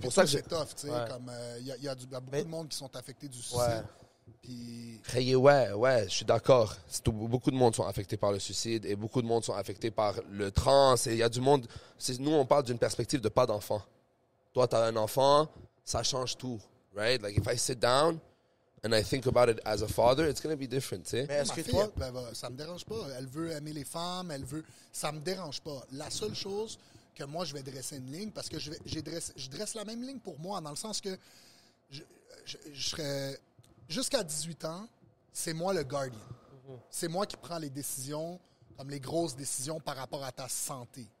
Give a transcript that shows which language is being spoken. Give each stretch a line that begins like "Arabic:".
French: pour ça que c'est tough, tu sais. Comme, il y a beaucoup de monde qui sont affectés du suicide. Puis... Hey, ouais, je suis d'accord. Beaucoup de monde sont affectés par le suicide et beaucoup de monde sont affectés par le trans. Et il y a du monde. Nous, on parle d'une perspective de pas d'enfant. Toi, tu as un enfant, ça change tout,
English: right? Like, if I sit down and I think about it as a father, it's going to be different,
French: tu sais. Mais est-ce Ma que fille, toi... ça me dérange pas. Elle veut aimer les femmes, ça me dérange pas. La seule chose que moi, je vais dresser une ligne, parce que je dresse la même ligne pour moi, dans le sens que je serais... Jusqu'à 18 ans, c'est moi le guardian. C'est moi qui prends les décisions, comme les grosses décisions par rapport à ta santé.